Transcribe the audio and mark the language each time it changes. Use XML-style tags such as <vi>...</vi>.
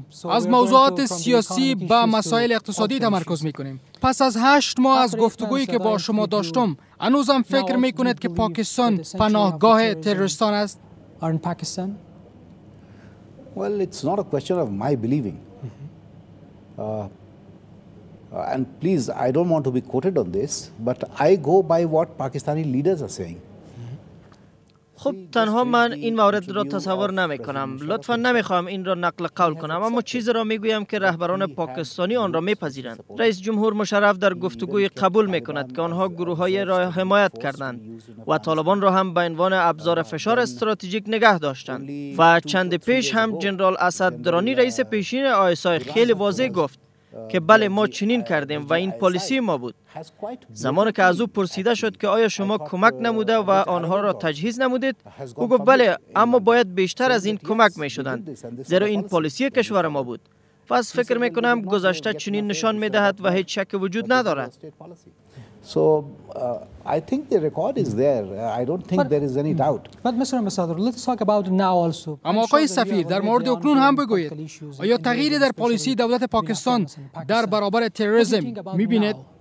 <fa>از موضوعات سیاسی به مسائل اقتصادی تمرکز میکنیم. پس از 8 ماه از گفتگویی که با شما داشتم، هنوزم فکر میکنید که پاکستان پناهگاه تروریستان است؟</fa> <en>Well, it's not a question of my believing. And please, I don't want to be quoted on this, but I go by what Pakistani leaders are saying.</en> <fa>خب تنها من این مورد را تصور نمی کنم. لطفا نمی خواهم این را نقل قول کنم، اما چیزی را می گویم که رهبران پاکستانی آن را می پذیرند. رئیس جمهور مشرف در گفتگوی قبول می کند که آنها گروه‌های را حمایت کردند و طالبان را هم به عنوان ابزار فشار استراتژیک نگه داشتند. و چند پیش هم جنرال اسد درانی رئیس پیشین آیسای خیلی واضح گفت که بله ما چنین کردیم و این پالیسی ما بود. زمانی که از او پرسیده شد که آیا شما کمک نموده و آنها را تجهیز نمودید، او گفت بله اما باید بیشتر از این کمک می شدند زیرا این پالیسی کشور ما بود. پس فکر می کنم گذشته چنین نشان می دهد و هیچ شک وجود ندارد.</fa> <en>So I think the record is there. I don't think there is any doubt. But Mr. Ambassador, let's talk about now also.</en> <fa>اما آقای سفیر در مورد اکنون هم بگویید آیا تغییری در پالیسی دولت پاکستان در برابر تروریسم می‌بینید؟</fa>